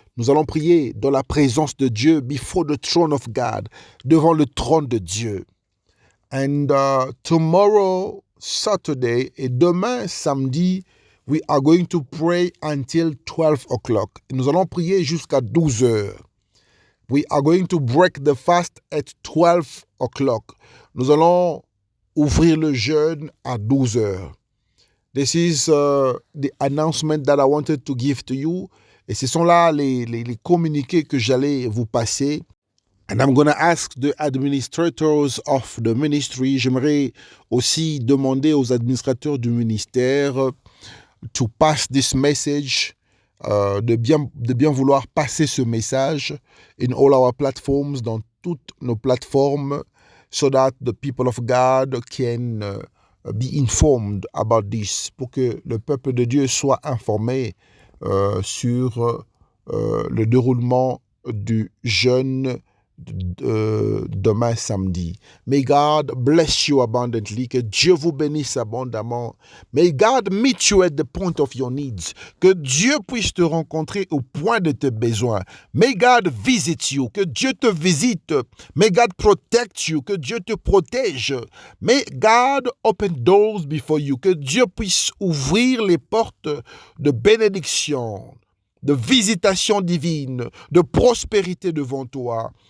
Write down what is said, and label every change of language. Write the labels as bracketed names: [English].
[French] Nous allons prier dans la présence de Dieu, [English] before the throne of God, [French] devant le trône de Dieu. [English] And tomorrow, Saturday, [French] et demain, samedi, [English] we are going to pray until 12 o'clock. [French] Nous allons prier jusqu'à 12 heures. [English] We are going to break the fast at 12 o'clock. [French] Nous allons ouvrir le jeûne à 12 heures. [English] This is the announcement that I wanted to give to you. [French] Et ce sont là les communiqués que j'allais vous passer. [English] And I'm going to ask the administrators of the ministry. [French] J'aimerais aussi demander aux administrateurs du ministère [English] to pass this message, [French] de bien vouloir passer ce message [English] in all our platforms, [French] dans toutes nos plateformes, [English] so that the people of God can be informed about this, [French] pour que le peuple de Dieu soit informé sur le déroulement du jeûne demain samedi. [English] May God bless you abundantly. [French] Que Dieu vous bénisse abondamment. [English] May God meet you at the point of your needs. [French] Que Dieu puisse te rencontrer au point de tes besoins. [English] May God visit you. [French] Que Dieu te visite. [English] May God protect you. [French] Que Dieu te protège. [English] May God open doors before you. [French] Que Dieu puisse ouvrir les portes de bénédiction, de visitation divine, de prospérité devant toi.